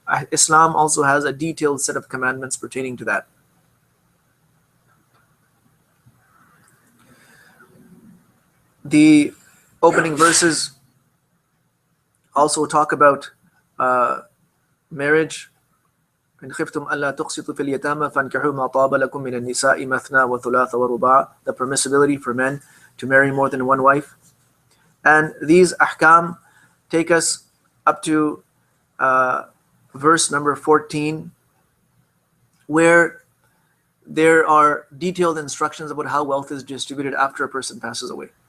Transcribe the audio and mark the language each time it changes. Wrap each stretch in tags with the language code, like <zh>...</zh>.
<en>Islam also has a detailed set of commandments pertaining to that. The opening verses also talk about marriage.</en> <ar>إن خفتم ألا تقسطوا في اليتامى فانكحوا ما طاب لكم من النساء مثنى وثلاث ورباع.</ar> <en>The permissibility for men to marry more than one wife. And these ahkam take us up to verse number 14, where there are detailed instructions about how wealth is distributed after a person passes away.</en>